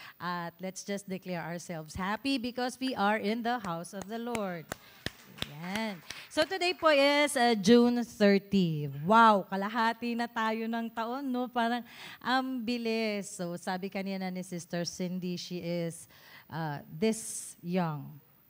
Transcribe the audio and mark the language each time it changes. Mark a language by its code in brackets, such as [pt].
[en] At let's just declare ourselves happy because we are in the house of the Lord. Yan. So today po is June 30. [tl] Wow, kalahati na tayo ng taon, no? Parang bilis. [en] So [tl] sabi kanina ni [en] Sister Cindy, she is this young.